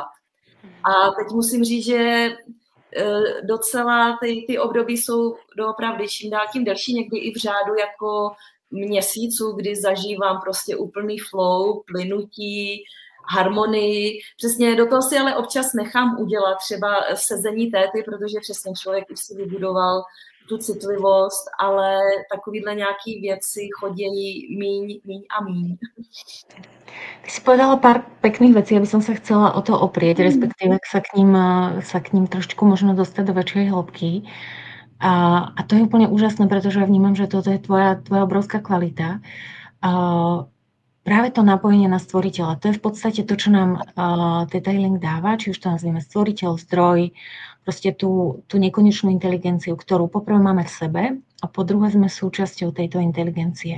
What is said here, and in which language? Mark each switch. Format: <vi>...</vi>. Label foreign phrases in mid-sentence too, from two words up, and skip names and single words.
<cs>A teď musím říct, že docela ty období jsou doopravdy čím dál tím delší, někdy i v řádu jako měsíců, kdy zažívám prostě úplný flow, plynutí, harmonii. Přesně do toho si ale občas nechám udělat třeba sezení téty, protože přesně člověk už si vybudoval tu citlivost, ale takovýhle nějaký věci chodí míň a míň.</cs> <sk>Ty si povedala pár pekných vecí, aby som sa chcela o to oprieť, respektíve sa k ním trošku možno dostať do väčšej hĺbky. A to je úplne úžasné, pretože ja vnímam, že toto je tvoja obrovská kvalita. Práve to napojenie na stvoriteľa, to je v podstate to, čo nám Theta Healing dáva, či už to nazvieme stvoriteľ, zdroj, proste tú nekonečnú inteligenciu, ktorú poprvé máme v sebe a po druhé sme súčasťou tejto inteligencie.</sk>